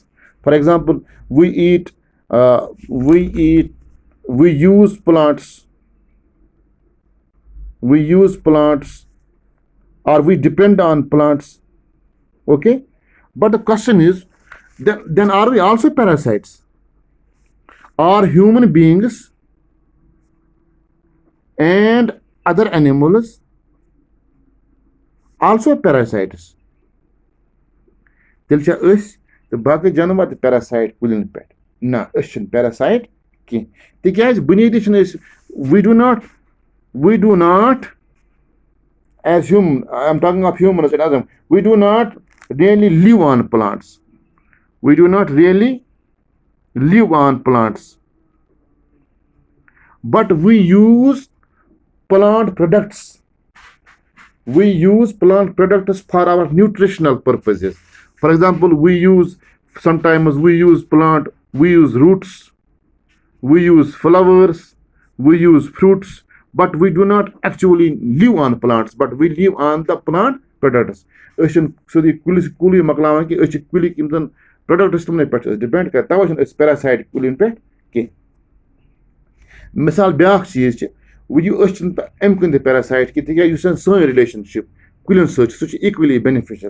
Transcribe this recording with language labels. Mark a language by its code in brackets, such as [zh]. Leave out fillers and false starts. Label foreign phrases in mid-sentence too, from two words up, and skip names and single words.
[en] For example, we eat, we use plants, or we depend on plants. Okay, but the question is, then are we also parasites? Are human beings and other animals also parasites? [ks] تیٚلہِ چھا أسۍ تہٕ باقٕے جانور تہِ پیراسایٹ کُلٮ۪ن پٮ۪ٹھ؟ نہ، أسۍ چھِنہٕ پیراسایٹ کینٛہہ، تِکیازِ بُنیٲدی چھِنہٕ أسۍ [en] we do not as human, I am talking of humans and others, we do not really live on plants. We do not really live on plants, but we use plant products. We use plant products for our nutritional purposes. For example, sometimes we use roots, we use flowers, we use fruits, but we do not actually live on plants, but we live on the plant products. [ks] أسۍ چھِنہٕ سیوٚدُے کُلٕے مۄکلاوان کینٛہہ، أسۍ چھِ کُلِکۍ یِم زَن پروڈکٹس تِمنٕے پٮ۪ٹھ چھِ أسۍ ڈِپینڈ کران، تَوے چھِنہٕ أسۍ پیراسایٹ کُلٮ۪ن پٮ۪ٹھ کینٛہہ. مِثال بیاکھ چیٖز چھِ، أسۍ چھِنہٕ اَمہِ کُن تہِ پیراسایٹ کینٛہہ، تِکیازِ یُس زَن سٲنۍ رِلیشنشِپ کُلٮ۪ن سۭتۍ چھِ سُہ چھِ [en] equally beneficial.